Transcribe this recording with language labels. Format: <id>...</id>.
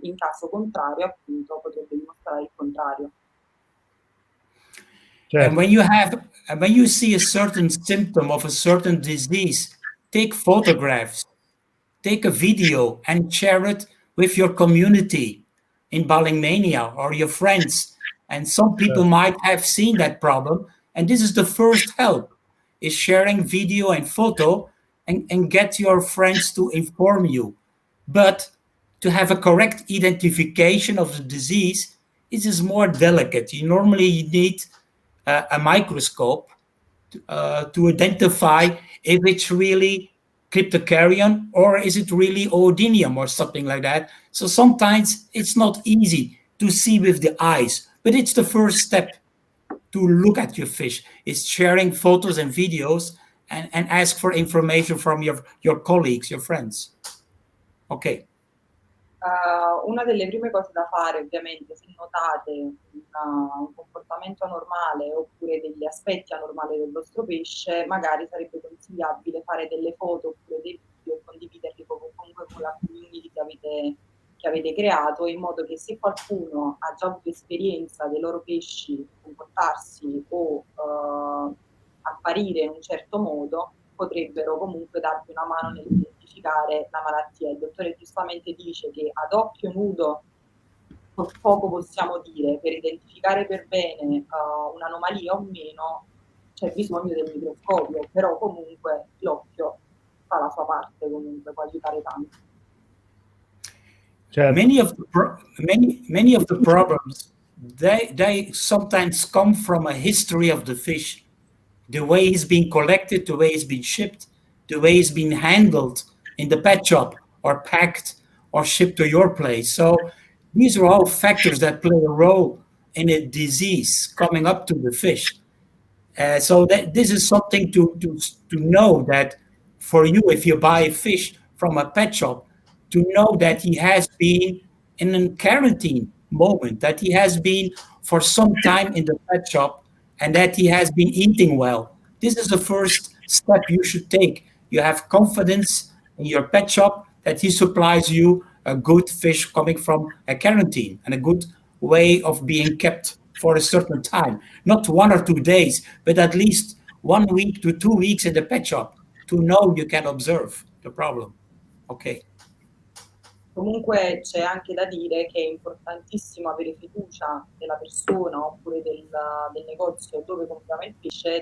<it>In caso contrario, appunto, potrebbe dimostrare il contrario. Certo.</it> <en>And when you see a certain symptom of a certain disease, take photographs, take a video and share it with your community in Ballingmania or your friends. And some people might have seen that problem. And this is the first help, is sharing video and photo and get your friends to inform you. But to have a correct identification of the disease, it is more delicate. You normally need a microscope to identify if it's really cryptocarion or is it really oodinium or something like that. So sometimes it's not easy to see with the eyes, but it's the first step to look at your fish. It's sharing photos and videos and ask for information from your colleagues, your friends. Ok.</en> <it>Una delle prime cose da fare, ovviamente, se notate un comportamento anormale oppure degli aspetti anormali del vostro pesce, magari sarebbe consigliabile fare delle foto oppure dei video e condividerli comunque con la community che avete creato, in modo che se qualcuno ha già avuto esperienza dei loro pesci comportarsi o apparire in un certo modo, potrebbero comunque darvi una mano nell'identificare la malattia. Il dottore giustamente dice che ad occhio nudo poco possiamo dire, per identificare per bene un'anomalia o meno c'è bisogno del microscopio, però comunque l'occhio fa la sua parte, comunque può aiutare tanto. Certo.</it> <en>Many of the problems they sometimes come from a history of the fish, the way he's been collected, the way he's been shipped, the way he's been handled in the pet shop or packed or shipped to your place. So these are all factors that play a role in a disease coming up to the fish. So this is something to know, that for you, if you buy a fish from a pet shop, to know that he has been in a quarantine moment, that he has been for some time in the pet shop, and that he has been eating well. This is the first step you should take. You have confidence in your pet shop that he supplies you a good fish coming from a quarantine and a good way of being kept for a certain time. Not 1 or 2 days, but at least 1 week to 2 weeks in the pet shop to know you can observe the problem. Okay.</en> <it>Comunque c'è anche da dire che è importantissimo avere fiducia della persona oppure del negozio dove compriamo il pesce.</it>